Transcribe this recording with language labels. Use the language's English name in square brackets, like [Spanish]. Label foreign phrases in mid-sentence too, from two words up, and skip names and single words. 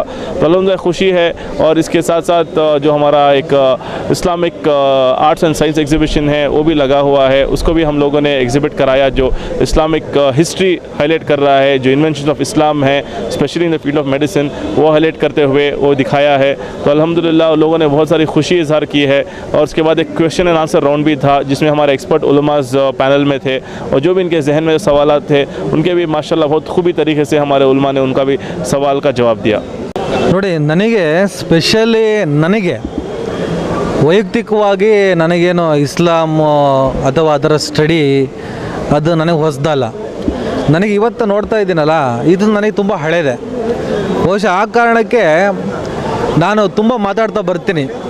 [Hindi] तो अल्हम्दुलिल्लाह खुशी है. और इसके साथ साथ जो हमारा एक [English] Islamic arts and science exhibition [Hindi] है वो भी लगा हुआ है, उसको भी हम लोगों ने एग्जिबिट कराया, जो [English] Islamic history highlight [Hindi] कर रहा है, जो [English] invention of Islam [Hindi] है [English] specially in the field of medicine, [Hindi] वो हाईलाइट करते हुए वो दिखाया है. तो अल्हम्दुलिल्लाह लोगों ने बहुत सारी खुशी इजहार की है. और उसके बाद एक [English] question and answer round [Hindi] भी था जिसमें हमारे एक्सपर्ट उलमाज पैनल में थे, और जो भी इनके जहन में सवालात थे उनके भी माशाल्लाह बहुत खूबी तरीके से हमारे उलमा ने उनका भी सवाल का जवाब दिया. [Kannada] ನೋಡಿ, ನನಗೆ ಸ್ಪೆಷಲಿ ವೈಯಕ್ತಿಕವಾಗಿ ನನಗೇನು ಇಸ್ಲಾಮ್ ಅಥವಾ ಅದರ ಸ್ಟಡಿ ಅದು ನನಗೆ ಹೊಸದಲ್ಲ. ನನಗೆ ಇವತ್ತು ನೋಡ್ತಾ ಇದ್ದೀನಲ್ಲ, ಇದು ನನಗೆ ತುಂಬ ಹಳೇದೆ. ಬಹುಶಃ ಆ ಕಾರಣಕ್ಕೆ ನಾನು ತುಂಬ ಮಾತಾಡ್ತಾ ಬರ್ತೀನಿ.